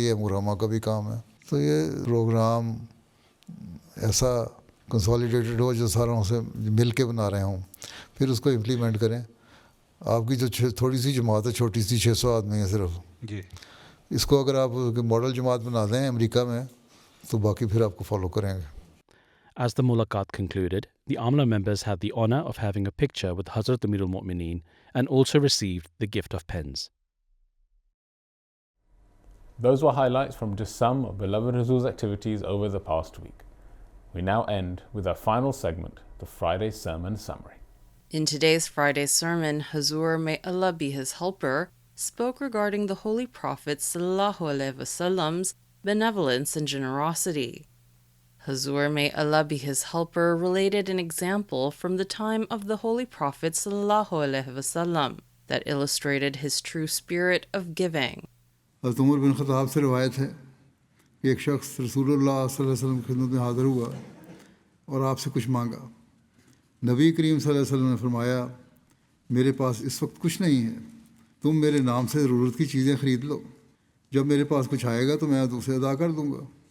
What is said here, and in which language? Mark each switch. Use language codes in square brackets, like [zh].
[ur] یہ امورامہ کا بھی کام ہے. تو یہ پروگرام ایسا کنسالیڈیٹڈ ہو جو ساروں سے مل کے بنا رہے ہوں, پھر اس کو امپلیمنٹ کریں. آپ کی جو تھوڑی سی جماعت ہے, چھوٹی سی 600 آدمی ہے صرف, اس کو اگر آپ ماڈل جماعت بنا دیں امریکہ میں, تو باقی پھر آپ کو فالو کریں گے. [en] As the mulaqat concluded, the Amla members had the honor of having a picture with Hazrat Amir al-Mu'mineen and also received the gift of pens. Those were highlights from just some of beloved Huzoor's activities over the past week. We now end with our final segment, the Friday Sermon Summary. In today's Friday sermon, Huzoor, may Allah be his helper, spoke regarding the Holy Prophet sallallahu alaihi wasallam's benevolence and generosity. Huzoor, may Allah be his helper, related an example from the time of the Holy Prophet sallallahu alaihi wasallam that illustrated his true spirit of giving. [ur] حضرت عمر بن خطاب سے روایت ہے کہ ایک شخص رسول اللہ صلی اللہ علیہ وسلم کی خدمت میں حاضر ہوا اور آپ سے کچھ مانگا. نبی کریم صلی اللہ علیہ وسلم نے فرمایا میرے پاس اس وقت کچھ نہیں ہے، تم میرے نام سے ضرورت کی چیزیں خرید لو، جب میرے پاس کچھ آئے گا تو میں اسے ادا کر دوں گا.